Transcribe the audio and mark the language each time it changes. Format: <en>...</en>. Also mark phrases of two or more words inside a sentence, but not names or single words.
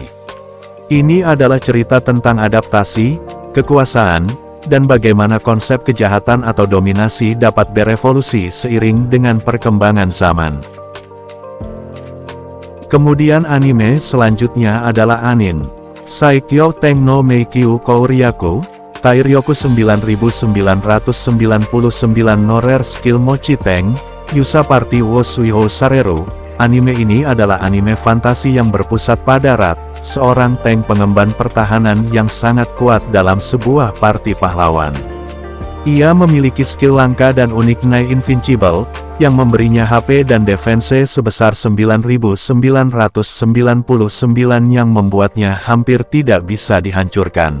<id>Ini adalah cerita tentang adaptasi, kekuasaan, dan bagaimana konsep kejahatan atau dominasi dapat berevolusi seiring dengan perkembangan zaman. Kemudian anime selanjutnya adalah Anin Saikyo Teng no Meikyu Kouryaku, Tairyoku 9999 no Rare Skill Mochi Teng, Yusa Party wo Suiho Sareru. Anime ini adalah anime fantasi yang berpusat pada Rat, seorang tank pengemban pertahanan yang sangat kuat dalam sebuah parti pahlawan. Ia memiliki skill langka dan unik Nai Invincible, yang memberinya HP dan defense sebesar 9999 yang membuatnya hampir tidak bisa dihancurkan.</id>